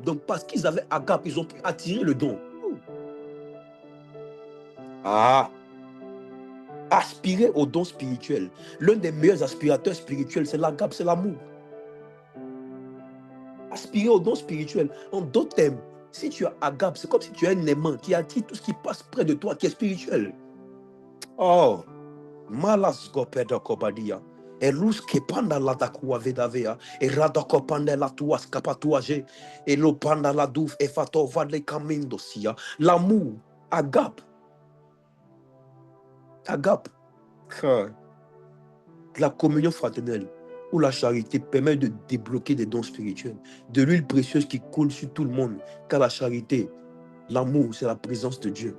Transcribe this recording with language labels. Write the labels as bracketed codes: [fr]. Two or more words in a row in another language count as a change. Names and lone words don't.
[fr] Donc parce qu'ils avaient agape, ils ont pu attirer le don. Ah, aspirer au don spirituel. L'un des meilleurs aspirateurs spirituels, c'est l'agape, c'est l'amour. Aspirer au don spirituel. En d'autres termes, si tu as agape, c'est comme si tu as un aimant qui attire tout ce qui passe près de toi, qui est spirituel. Oh, malas gopeda kobadia. Et luz que panda la dakua vedavea. Et radako panda la tuas kapatuaje. Et lo panda la douf et fato vale kamindosia. L'amour, agape. Agape. La communion fraternelle ou la charité permet de débloquer des dons spirituels, de l'huile précieuse qui coule sur tout le monde. Car la charité, l'amour, c'est la présence de Dieu.